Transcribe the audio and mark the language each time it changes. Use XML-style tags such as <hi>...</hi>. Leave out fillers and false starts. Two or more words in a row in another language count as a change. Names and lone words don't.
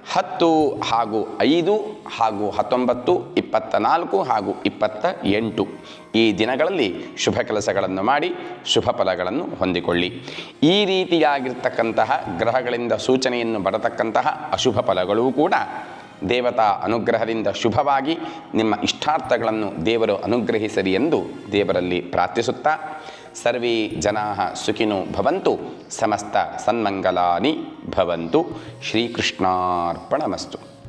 <kn>10 ಹಾಗೂ 5 ಹಾಗೂ 19, 24 ಹಾಗೂ 28 ಈ ದಿನಗಳಲ್ಲಿ ಶುಭ ಕೆಲಸಗಳನ್ನು ಮಾಡಿ ಶುಭ ಫಲಗಳನ್ನು ಹೊಂದಿಕೊಳ್ಳಿ. ಈ ರೀತಿಯಾಗಿರ್ತಕ್ಕಂತಹ ಗ್ರಹಗಳಿಂದ ಸೂಚನೆಯನ್ನು ಬರತಕ್ಕಂತಹ ಅಶುಭ ಫಲಗಳೂ ಕೂಡ ದೇವತಾ ಅನುಗ್ರಹದಿಂದ ಶುಭವಾಗಿ ನಿಮ್ಮ ಇಷ್ಟಾರ್ಥಗಳನ್ನು ದೇವರು ಅನುಗ್ರಹಿಸಲಿ ಎಂದು ದೇವರಲ್ಲಿ ಪ್ರಾರ್ಥಿಸುತ್ತಾ,</kn> <sa>ಸರ್ವೇ ಜನಾಃ ಸುಖಿನೋ ಭವಂತು, ಸಮಸ್ತ ಸನ್ಮಂಗಲಾನಿ ಭವಂತು. ಶ್ರೀಕೃಷ್ಣಾರ್ಪಣಮಸ್ತು.</sa>